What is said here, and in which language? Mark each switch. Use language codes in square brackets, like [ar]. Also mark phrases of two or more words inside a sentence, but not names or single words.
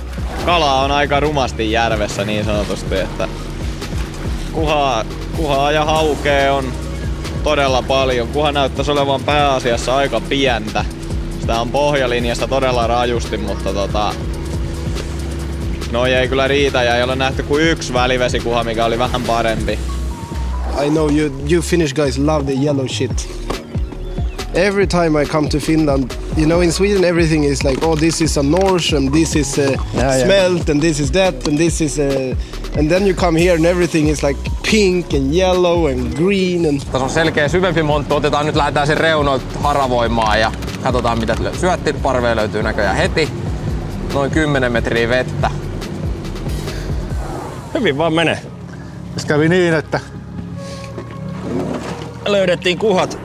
[fi] Kalaa on aika rumasti järvessä niin sanotusti, että kuhaa ja haukea on todella paljon. Kuha näyttäisi olevan pääasiassa aika pientä. Sitä on pohjalinjasta todella rajusti, mutta noi ei kyllä riitä ja ei ole nähty kuin yksi välivesikuha, mikä oli vähän parempi. [en] I know you Finnish guys love the yellow shit. Every time I come to Finland, you know, in Sweden everything is like, oh, this is a norse and this is smelt and this is that and this is and then you come here and everything is like pink and yellow and green. And [fi] tässä on selkeä syvempi monttu. Lähdetään sen reunoilta haravoimaan ja katsotaan mitä syöttiparvea löytyy näköjään heti. Noin 10 metriä vettä. Hyvin vaan menee. Tässä kävi niin, että löydettiin kuhat.